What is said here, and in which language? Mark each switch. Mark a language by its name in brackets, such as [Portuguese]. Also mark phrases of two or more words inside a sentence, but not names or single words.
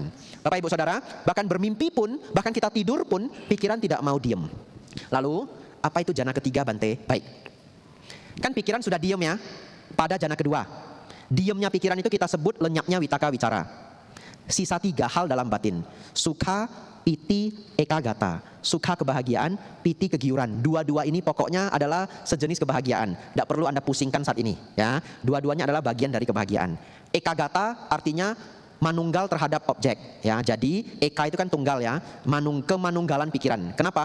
[Indonesian] Bapak Ibu Saudara, bahkan bermimpi pun, bahkan kita tidur pun, pikiran tidak mau diem. Lalu, apa itu jana ketiga Bante? Baik. Kan pikiran sudah diem ya, pada jana kedua. Diemnya pikiran itu kita sebut lenyapnya [Pali] witaka wicara. [Indonesian] Sisa 3 hal dalam batin. [Pali] Sukha, piti, ekagata. [Indonesian] Sukha kebahagiaan, piti kegiuran. Dua-dua ini pokoknya adalah sejenis kebahagiaan. Tidak perlu Anda pusingkan saat ini. Ya, dua-duanya adalah bagian dari kebahagiaan. Ekagata artinya manunggal terhadap objek ya. Jadi eka itu kan tunggal ya, kemanunggalan pikiran. Kenapa?